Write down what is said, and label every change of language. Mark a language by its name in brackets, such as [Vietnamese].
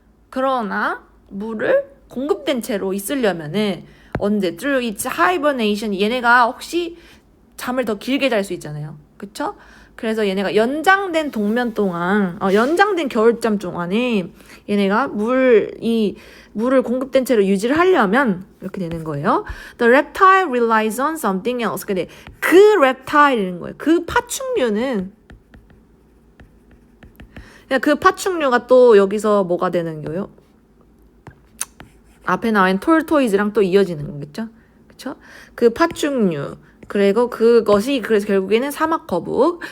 [Korean] 그러나 물을 공급된 채로 있으려면은 언제 through its hibernation 얘네가 혹시 잠을 더 길게 잘 수 있잖아요. 그쵸? 그래서 얘네가 연장된 동면 동안 연장된 겨울잠 동안에 얘네가 물을 공급된 채로 유지를 하려면 이렇게 되는 거예요. [English] The reptile relies on something else. [Korean] 근데 그 reptile이라는 거예요. 그 파충류는 그 파충류가 또 여기서 뭐가 되는 거예요? 앞에 나온 tortoise랑 또 이어지는 거겠죠? 그쵸? 그 파충류 그리고 그것이 그래서 결국에는 사막 거북.